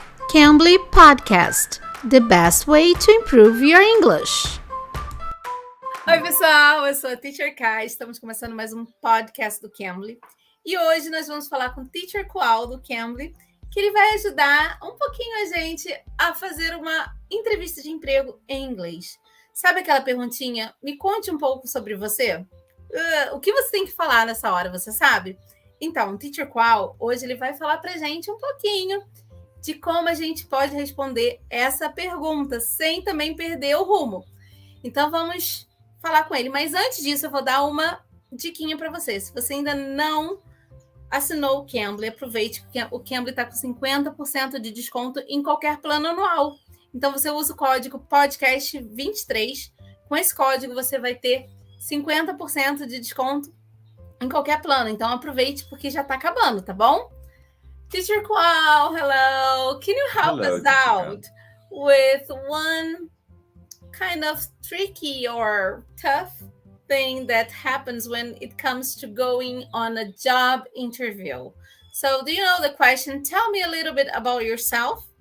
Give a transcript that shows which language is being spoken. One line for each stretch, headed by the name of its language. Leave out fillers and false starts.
English: Cambly Podcast, the best way to improve your English.
Portuguese: Oi, pessoal, eu sou a Teacher Kai, estamos começando mais um podcast do Cambly. E hoje nós vamos falar com o Teacher Qual do Cambly, que ele vai ajudar um pouquinho a gente a fazer uma entrevista de emprego em inglês. Sabe aquela perguntinha? Me conte um pouco sobre você. O que você tem que falar nessa hora, você sabe? Então, o Teacher Qual, hoje ele vai falar pra gente um pouquinho de como a gente pode responder essa pergunta, sem também perder o rumo. Então, vamos falar com ele. Mas antes disso, eu vou dar uma diquinha para você. Se você ainda não assinou o Cambly, aproveite, porque o Cambly está com 50% de desconto em qualquer plano anual. Então, você usa o código podcast23. Com esse código, você vai ter 50% de desconto em qualquer plano. Então, aproveite, porque já está acabando, tá bom?
English: Teacher Qual, hello. Can you help us out with one kind of tricky or tough thing that happens when it comes to going on a job interview? So, do you know the question? Tell me a little bit about yourself.